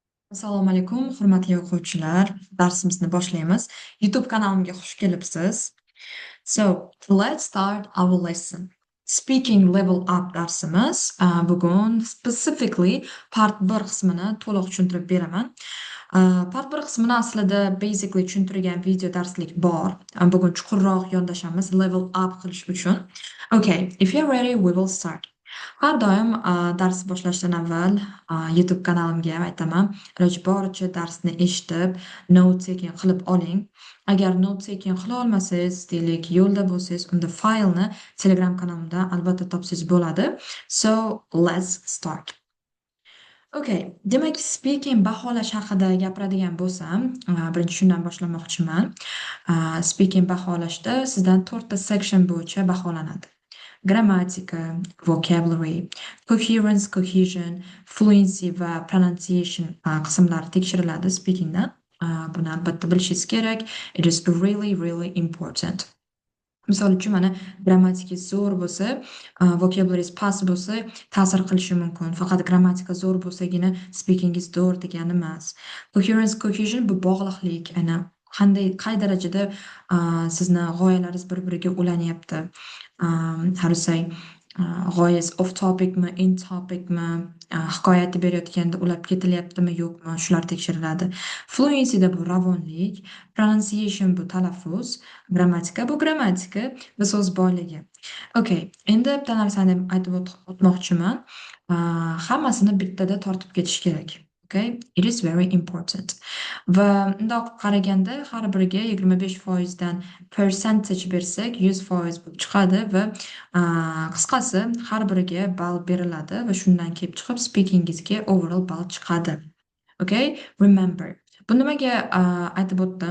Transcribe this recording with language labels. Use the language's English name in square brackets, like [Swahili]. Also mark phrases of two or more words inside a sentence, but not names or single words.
[Uzbek] Assalomu alaykum, hurmatli o'quvchilar. Darsimizni boshlaymiz. YouTube kanalimga xush kelibsiz. [English] So, let's start our lesson. Speaking level up [Uzbek] darsimiz. Bugun [English] specifically part 1 [Uzbek] qismini to'liq tushuntirib beraman. Part 1 qismini aslida basically tushuntirgan video darslik bor. Bugun chuqurroq yondashamiz [English] level up [Uzbek] qilish uchun. [English] Okay, if you're ready, we will start. [Uzbek] Har doim dars boshlashdan avval YouTube kanalimga aytaman, iloji boricha darsni eshitib, [English] note taking [Uzbek] qilib oling. Agar [English] note taking [Uzbek] qila olmasangiz, deylik, yo'lda bo'lsangiz, unda faylni Telegram kanalimda albatta topsangiz bo'ladi. [English] So, let's start. [Uzbek] Okay, demak, speaking baholash haqida gapiradigan bo'lsam, birinchi shundan boshlamoqchiman. Speaking baholashda sizdan 4 ta section bo'yicha baholanadi. Grammatika, [English] vocabulary, coherence, cohesion, fluency [Uzbek] va pronunciation qismlari tekshiriladi speakingdan. Buni albatta bilishingiz kerak. [English] It is really important. [Uzbek] Misol uchun mana grammatika zo'r bo'lsa, vocabulary past bo'lsa, ta'sir qilishi mumkin. Faqat grammatika zo'r bo'lsagina speakingiz zo'r degani emas. [English] Coherence, cohesion [Uzbek] bu bog'liqlik, ana qay darajada sizni g'oyalaringiz bir-biriga ulanyapti. [English] How to say, [Uzbek] g'oyangiz [English] off topicmi, in topicmi, [Uzbek] hikoya aytib berayotganda ulab ketilyaptimi, yo'qmi, shular tekshiriladi. Fluencyda bu ravonlik, pronunciation bu talaffuz, grammatika bu grammatika va so'z boyligi. Okay, endi bitta narsani aytib o'tmoqchiman. Hammasini bittada tortib ketish kerak. [English] Okay, it is very important. [Uzbek] Va undoq qaraganda har biriga 25% dan percentage bersak 100% bo'lib chiqadi va qisqasi har biriga ball beriladi va shundan kelib chiqib speakingizga overall ball chiqadi. [English] Okay, remember. [Uzbek] Bu nimaga aytib o'tdim?